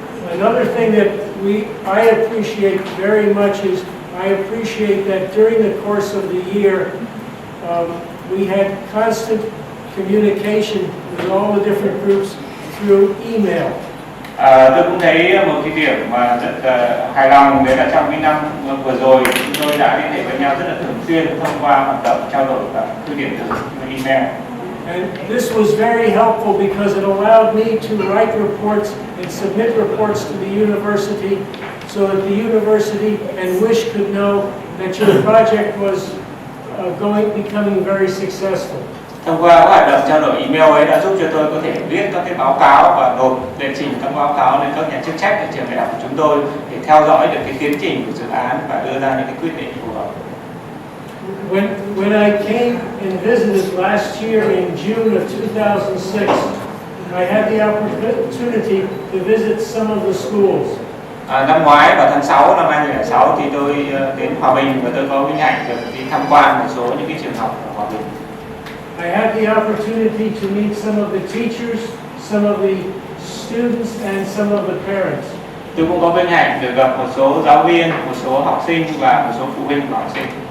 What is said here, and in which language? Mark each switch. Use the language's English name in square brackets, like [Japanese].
[English] Another thing that I appreciate very much is I appreciate that during the course of the year we had constant communication with all the different groups through email. [Vietnamese] Tôi cũng thấy một cái điểm mà rất hài lòng, đấy là trong cái năm vừa rồi chúng tôi đã liên hệ với nhau rất là thường xuyên thông qua hoạt động trao đổi và thư điện tử và email. [English] And this was very helpful because it allowed me to write reports and submit reports to the university so that the university and WISHH could know that your project was becoming very successful. [Vietnamese] Thông qua các hoạt động trao đổi email ấy đã giúp cho tôi có thể viết các cái báo cáo và nộp đệ trình các báo cáo lên các nhà chức trách ở trường đại học của chúng tôi để theo dõi được cái tiến trình của dự án và đưa ra những cái quyết định phù hợp. [English] When I came and visited last year in June of 2006, I had the opportunity to visit some of the schools. [Vietnamese] Năm ngoái vào tháng 6 năm 2006 thì tôi đến Hòa Bình và tôi có vinh hạnh được đi tham quan một số những cái trường học ở Hòa Bình. [English] I had the opportunity to meet some of the teachers, some of the students, and some of the parents. [Vietnamese] Tôi cũng có vinh hạnh được gặp một số giáo viên, một số học sinh và một số phụ huynh của học sinh.